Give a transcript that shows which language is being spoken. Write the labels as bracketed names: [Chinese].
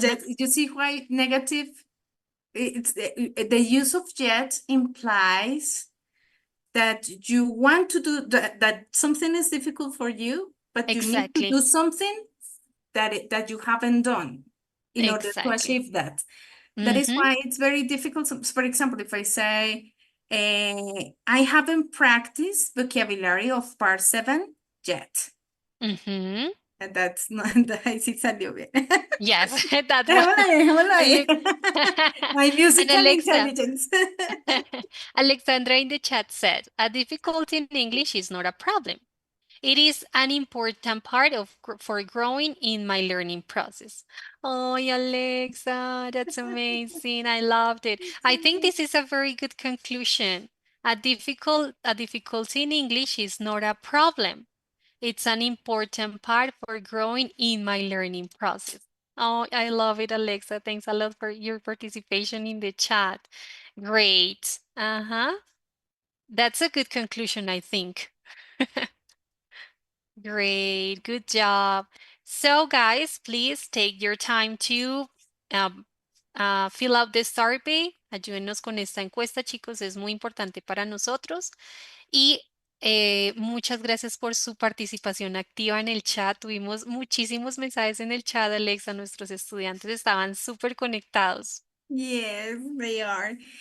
[English] jet, you see why negative? It's the use of jet implies that you want to do that something is difficult for you, but you need to do Exactly. something that you haven't done in order to Exactly. achieve that. That is Mm-hmm. why it's very difficult. So, for example, if I say, I haven't practiced vocabulary of part 7 yet. Mm-hmm. And that's not, that sí salió bien. Yes, that one. [Spanish] Dejémoslo ahí, dejémoslo ahí. [English] Alex My and musical Alexa. intelligence. Alexandra in the chat said, a difficulty in English is not a problem. It is an important part of for growing in my learning process. Oh, Alexa, that's amazing. I loved it. I think this is a very good conclusion. A difficulty in English is not a problem. It's an important part for growing in my learning process. Oh, I love it, Alexa. Thanks a lot for your participation in the chat. Great. Uh-huh. That's a good conclusion, I think. Great, good job. So, guys, please take your time to um, fill out the survey. [Spanish] Ayúdenos con esta encuesta, chicos, es muy importante para nosotros. Y muchas gracias por su participación activa en el chat. Tuvimos muchísimos mensajes en el chat, Alexa. Nuestros estudiantes estaban súper conectados. [English] Yes, they are.